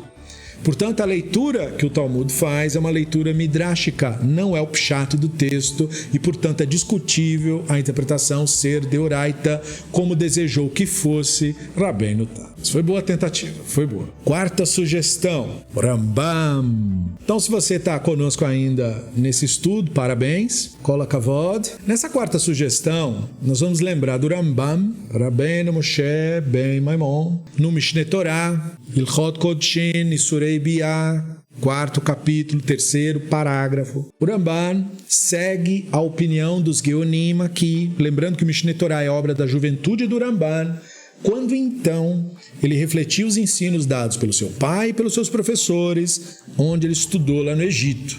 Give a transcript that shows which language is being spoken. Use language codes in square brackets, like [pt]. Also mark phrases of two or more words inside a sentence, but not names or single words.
[pt] Portanto, a leitura que o Talmud faz é uma leitura midrashica, não é o pshat do texto e, portanto, é discutível a interpretação ser deoraita, como desejou que fosse Rabbeinu Tam. Isso foi boa tentativa, foi boa. Quarta sugestão, Rambam. Então, se você está conosco ainda nesse estudo, parabéns, [he] כל הכבוד. [pt] Nessa quarta sugestão, nós vamos lembrar do Rambam, Rabbeinu Moshe ben Maimon, no Mishneh Torah, Ilchot Kodeshin, Isurei Biah, 4º capítulo, 3º parágrafo. O Ramban segue a opinião dos Geonim aqui, lembrando que o Mishneh Torah é obra da juventude do Ramban, quando então ele refletiu os ensinos dados pelo seu pai e pelos seus professores, onde ele estudou lá no Egito.